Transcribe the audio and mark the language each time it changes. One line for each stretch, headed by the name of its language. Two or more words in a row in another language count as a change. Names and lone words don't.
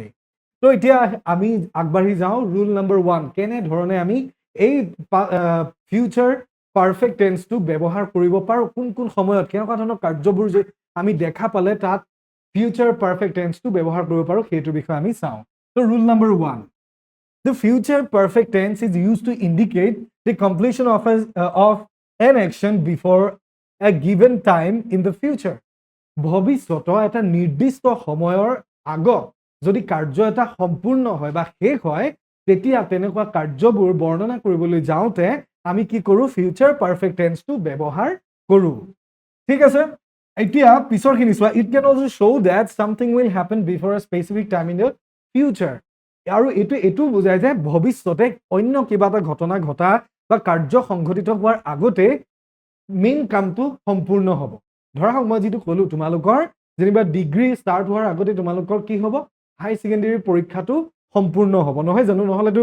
Assamese: তো এতিয়া আমি আগবাঢ়ি যাওঁ
English: rule number
Assamese: 1, কেনেধৰণে আমি এই
English: future perfect tenseটো
Assamese: ব্যৱহাৰ কৰিব পাৰোঁ, কোন কোন সময়ত কেনেকুৱা ধৰণৰ কাৰ্যবোৰ যে আমি দেখা পালে তাত
English: future perfect tenseটো
Assamese: ব্যৱহাৰ কৰিব পাৰোঁ, সেইটোৰ বিষয়ে আমি চাওঁ। তো
English: rule number
Assamese: 1,
English: the future perfect tense is used to indicate the completion of an action before a given time in the future.
Assamese: ভৱিষ্যতৰ এটা নিৰ্দিষ্ট সময়ৰ আগত যদি কাৰ্য এটা সম্পূৰ্ণ হয় বা শেষ হয়, তেতিয়া তেনেকুৱা কাৰ্যবোৰ বৰ্ণনা কৰিবলৈ যাওঁতে আমি কি কৰোঁ
English: future perfect tenseটো
Assamese: ব্যৱহাৰ কৰোঁ ঠিক আছে এতিয়া পিছৰখিনি চোৱা
English: it can also show that something will happen before a specific time in the future
Assamese: আৰু এইটো বুজায় যে ভৱিষ্যতে অন্য কিবা এটা ঘটনা ঘটা বা কাৰ্য সংঘটিত হোৱাৰ আগতে মেইন কামটো সম্পূৰ্ণ হ'ব ধৰা হওক মই যিটো ক'লো তোমালোকৰ যেনিবা
English: degree start
Assamese: হোৱাৰ আগতে তোমালোকৰ কি হ'ব
English: high secondary
Assamese: পৰীক্ষাটো সম্পূৰ্ণ হ'ব নহয় জানো নহ'লেতো